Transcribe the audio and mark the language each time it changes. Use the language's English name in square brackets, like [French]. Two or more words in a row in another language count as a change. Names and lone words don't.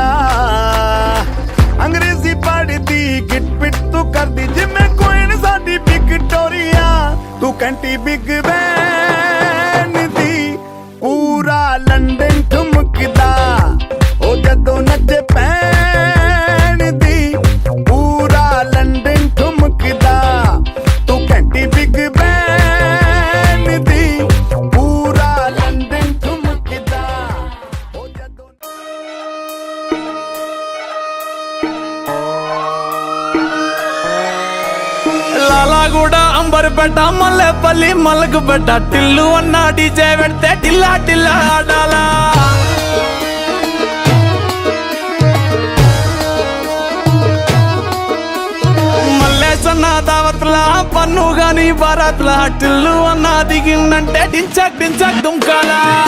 [Punjabi] ਅੰਗਰੇਜ਼ੀ ਪੜ੍ਹਦੀ ਗਿਟ ਪਿਟ ਤੂੰ ਕਰਦੀ ਜਿਵੇਂ ਕੁਈਨ ਸਾਡੀ ਵਿਕਟੋਰੀਆ ਤੂੰ ਕੰਟੀ ਬਿਗ ਬੈਨ ਦੀ ਪੂਰਾ ਲੰਡਨ ਠੁਮਕਦਾ ਉਹ ਜਦੋਂ ਨੱਚੇ ਪੈਣ ਦੀ ਪੂਰਾ ਲੰਡਨ ਠੁਮਕਦਾ ਤੂੰ ਕੰਟੀ ਬਿਗ ਬੈਨ ਦੀ ਪੂਰਾ ਲੰਡਨ ਠੁਮਕਦਾ ਉਹ ਜਦੋਂ [Telugu] లాలాగూడ అంబర్పేట మల్లెపల్లి మలకపేట టిల్లు అన్న డీజే పెడితే టిల్లా టిల్లా ఆడాలా మల్లేసన్న దావత్ల పన్ను గాని భారత్ల టిల్లు అన్న దిగిందంటే డించక్ డించక్ దుంకాలా